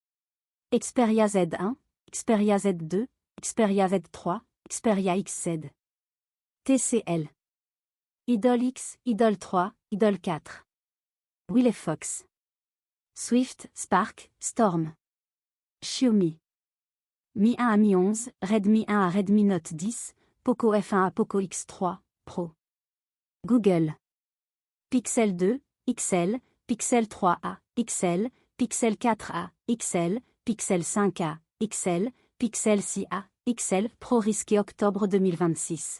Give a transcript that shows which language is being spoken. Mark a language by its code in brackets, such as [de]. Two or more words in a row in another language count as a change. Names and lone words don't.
[fr] Xperia Z1, Xperia Z2, Xperia Z3, Xperia XZ. TCL. Idol X, Idol 3, Idol 4. Firefox. Swift, Spark, Storm. Xiaomi. Mi 1 à Mi 11, Redmi 1 à Redmi Note 10, Poco F1 à Poco X3, Pro. Google. Pixel 2, XL, Pixel 3a, XL, Pixel 4a, XL, Pixel 5a, XL, Pixel 6a, XL Pro risqué octobre 2026.